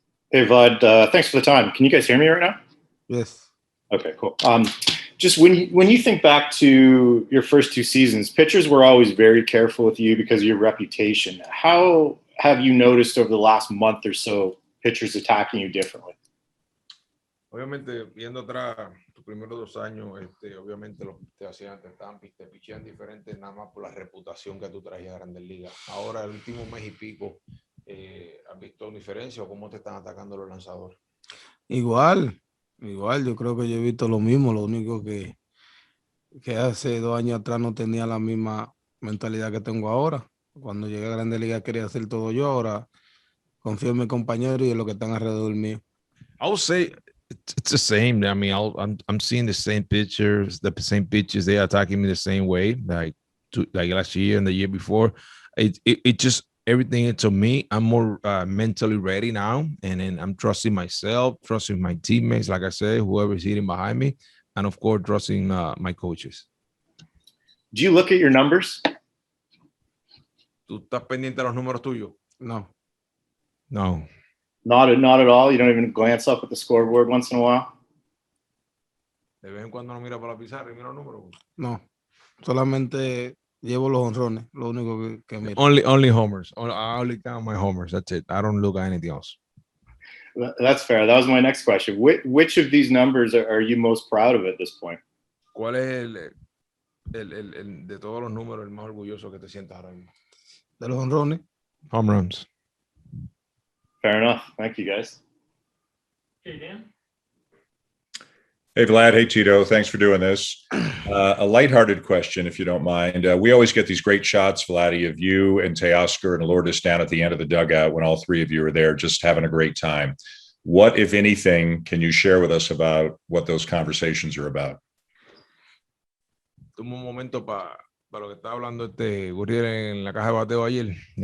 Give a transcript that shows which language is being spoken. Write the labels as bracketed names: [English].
[English] Hey, Vlad, thanks for the time. Can you guys hear me right now? Yes. Okay, cool. Just when you think back to your first two seasons, pitchers were always very careful with you because of your reputation. How have you noticed over the last month or so pitchers attacking you differently? [Spanish] Obviamente, viendo atrás, tus primeros 2 años, obviamente los te hacían, te pichean diferente nada más por la reputación que tú traías a Grandes Ligas. Ahora, el último mes y pico, ¿has visto una diferencia o cómo te están atacando los lanzadores? Igual, yo creo que yo he visto lo mismo, lo único que hace 2 años atrás no tenía la misma mentalidad que tengo ahora. Cuando llegué a Grandes Ligas quería hacer todo yo, ahora confío en mi compañero y en lo que están alrededor mío. [English] I would say it's the same. I mean, I'm seeing the same pitchers. They attacking me the same way, like last year and the year before. It just everything to me. I'm more mentally ready now, and then I'm trusting myself, trusting my teammates. Like I said, whoever's hitting behind me, and of course, trusting my coaches. Do you look at your numbers? [Spanish] ¿Tú estás pendiente de los números tuyos? No. [English] Not at all. You don't even glance up at the scoreboard once in a while. [Spanish] De vez en cuando no mira para la pizarra y mira los números. No, solamente llevo los honrones, lo único que miro. [English] Only homers. I only count my homers. That's it. I don't look at anything else. That's fair. That was my next question. Which of these numbers are you most proud of at this point? [Spanish] ¿Cuál es el de todos los números el más orgulloso que te sientas ahora mismo? De los honrones. [English] Home runs. Fair enough. Thank you, guys. Okay, Dan? Hey, Vlad. Hey, Tito. Thanks for doing this. A lighthearted question, if you don't mind. We always get these great shots, Vladdy, of you and Teoscar and Lourdes down at the end of the dugout when all 3 of you are there just having a great time. What, if anything, can you share with us about what those conversations are about? [Spanish] Tuve un momento para lo que estaba hablando Gurriel en la caja de bateo ayer.